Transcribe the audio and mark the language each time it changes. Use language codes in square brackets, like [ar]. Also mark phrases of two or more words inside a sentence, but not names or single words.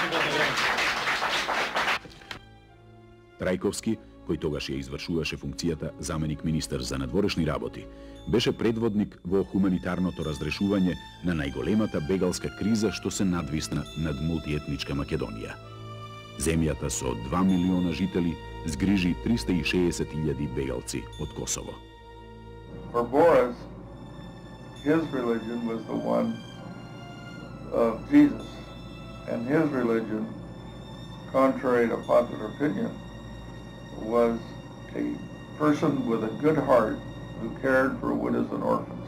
[mk] Трајковски, кој тогаш ја извршуваше функцијата заменик министер за надворешни работи, беше предводник во хуманитарното разрешување на најголемата бегалска криза што се надвисна над мултиетничка Македонија. Земјата со 2 милиона жители згрижи 360.000 бегалци од Косово. [en] For Boris, his religion was the one of Jesus, and his religion, contrary to popular opinion, was a person with a good heart who cared for widows and orphans.